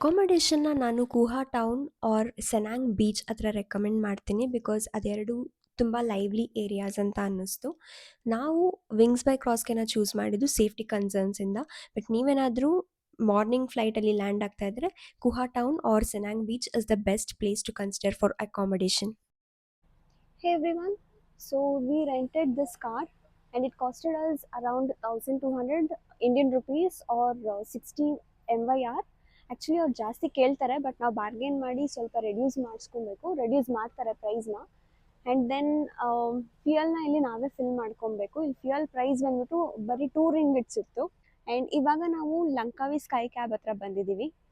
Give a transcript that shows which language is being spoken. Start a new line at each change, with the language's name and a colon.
Kannada: ಅಕಾಮಡೇಷನ್ನ ನಾನು ಕುಹಾ town R ಸೆನಾಂಗ್ beach ಹತ್ರ recommend ಮಾಡ್ತೀನಿ, ಬಿಕಾಸ್ ಅದೆರಡು ತುಂಬ ಲೈವ್ಲಿ ಏರಿಯಾಸ್ ಅಂತ ಅನ್ನಿಸ್ತು. ನಾವು ವಿಂಗ್ಸ್ ಬೈ ಕ್ರಾಸ್ಗೆನ ಚೂಸ್ ಮಾಡಿದ್ದು ಸೇಫ್ಟಿ ಕನ್ಸರ್ನ್ಸಿಂದ. ಬಟ್ ನೀವೇನಾದರೂ ಮಾರ್ನಿಂಗ್ ಫ್ಲೈಟಲ್ಲಿ ಲ್ಯಾಂಡ್ ಆಗ್ತಾ ಇದ್ದರೆ ಕುಹಾ town R ಸೆನಾಂಗ್ beach
English: Is the best place to consider for accommodation. Hey everyone, so we rented this car and it costed us around 1200 Indian rupees or 60 MYR.
Kannada: Actually ಅವ್ರು ಜಾಸ್ತಿ ಕೇಳ್ತಾರೆ, but ನಾವು bargain ಮಾಡಿ ಸ್ವಲ್ಪ reduce ಮಾಡ್ತಾರೆ ಪ್ರೈಸ್ನ. And then ಫ್ಯೂಯಲ್ನ ಇಲ್ಲಿ ನಾವೇ fill ಮಾಡ್ಕೊಬೇಕು. ಇಲ್ಲಿ ಫ್ಯೂಯಲ್ ಪ್ರೈಸ್ ಬಂದ್ಬಿಟ್ಟು ಬರೀ 2 ರಿಂಗಿಟ್ಸ್ ಇತ್ತು. ಆ್ಯಂಡ್ ಇವಾಗ ನಾವು ಲಂಕಾವಿ ಸ್ಕೈ ಕ್ಯಾಬ್ ಹತ್ರ ಬಂದಿದ್ದೀವಿ.